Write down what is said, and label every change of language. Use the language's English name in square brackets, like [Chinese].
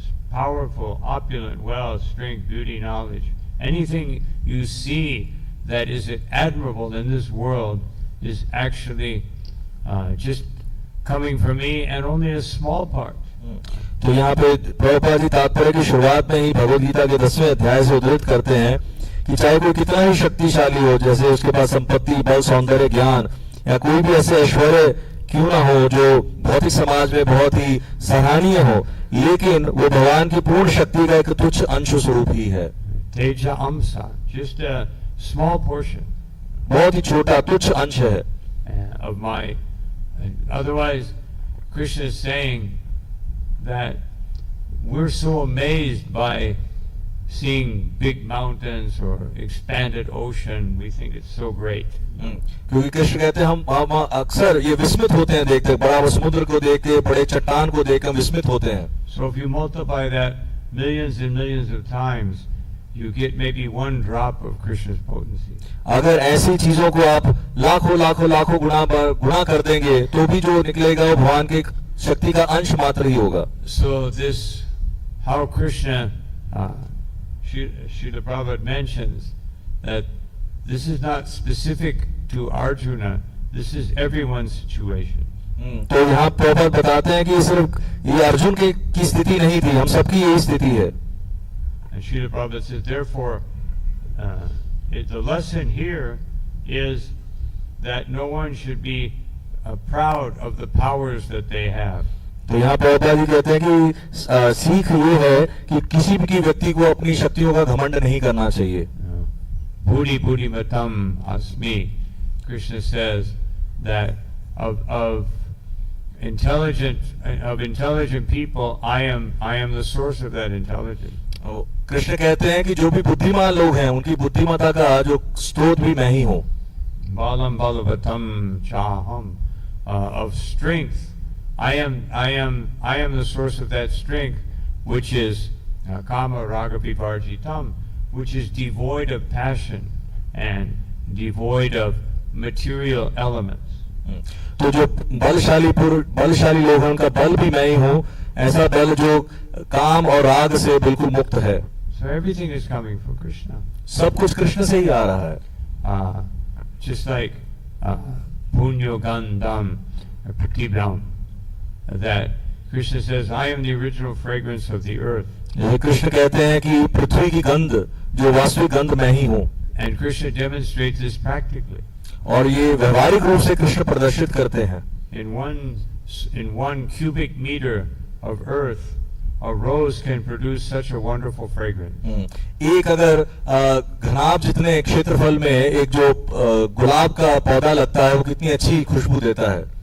[English] Powerful, opulent, wealth, strength, beauty, knowledge. Anything you see that is admirable in this world is actually just coming from me, and only a small part. [Hindi] तो यहाँ पे प्रभुपाद जी तात्पर्य की शुरुआत में ही भगवद गीता के 10वें अध्याय से उद्धृत करते हैं कि चाहे कोई कितना ही शक्तिशाली हो, जैसे उसके पास संपत्ति, बल, सौंदर्य, ज्ञान या कोई भी ऐसे ऐश्वर्य क्यों ना हो जो भौतिक समाज में बहुत ही सराहनीय हो, लेकिन वो भगवान की पूर्ण शक्ति का एक तुच्छ अंश स्वरूप ही है. [Sanskrit] Teja Amsa, [English] just a small portion. [Hindi] बहुत ही छोटा तुच्छ अंश है. [English] Of my, otherwise, Krishna is saying that we're so amazed by seeing big mountains or expanded ocean, we think it's so great. [Hindi] क्योंकि कृष्ण कहते हैं हम अक्सर ये विस्मित होते हैं देखते, बड़ा समुद्र को देख के, बड़े चट्टान को देख कर विस्मित होते हैं. [English] So if you multiply that millions and millions of times, you get maybe 1 drop of Krishna's potency. [Hindi] अगर ऐसी चीजों को आप लाखों गुणा कर देंगे तो भी जो निकलेगा वो भगवान की शक्ति का अंश मात्र ही होगा. [English] So this, how Krishna, Srila Prabhupada mentions that this is not specific to Arjuna, this is everyone's situation. [Hindi] तो यहाँ प्रभुपाद बताते हैं कि सिर्फ ये अर्जुन की स्थिति नहीं थी, हम सबकी यही स्थिति है. [English] And Srila Prabhupada says, therefore, the lesson here is that no one should be proud of the powers that they have. [Hindi] तो यहाँ प्रभुपाद जी कहते हैं कि सीख ये है कि किसी भी व्यक्ति को अपनी शक्तियों का घमंड नहीं करना चाहिए. [Sanskrit] Buddhi buddhi matam asmi. [English] Krishna says that of intelligent people, I am the source of that intelligence. [Hindi] Krishna कहते हैं कि जो भी बुद्धिमान लोग हैं उनकी बुद्धिमत्ता का जो स्रोत भी मैं ही हूँ. [Sanskrit] Balam balavatam chaham, [English] of strength, I am the source of that strength, which is [Sanskrit] kama raga vivarjitam, [English] which is devoid of passion and devoid of material elements. [Hindi] तो जो बलशाली लोग हैं उनका बल भी मैं ही हूँ, ऐसा बल जो काम और राग से बिल्कुल मुक्त है. [English] So everything is coming from Krishna. [Hindi] सब कुछ कृष्ण से ही आ रहा है. [English] Just like [Sanskrit] punyo gandham pratibhyam, [English] that Krishna says, I am the original fragrance of the earth. [Hindi] ये कृष्ण कहते हैं कि पृथ्वी की गंध जो वास्तविक गंध मैं ही हूँ. [English] And Krishna demonstrates this practically. [Hindi] और ये व्यवहारिक रूप से कृष्ण प्रदर्शित करते हैं. [English] In one cubic meter of earth, a rose can produce such a wonderful fragrance. [Hindi] एक अगर घनाभ जितने क्षेत्रफल में एक जो गुलाब का पौधा लगता है वो कितनी अच्छी खुशबू देता है.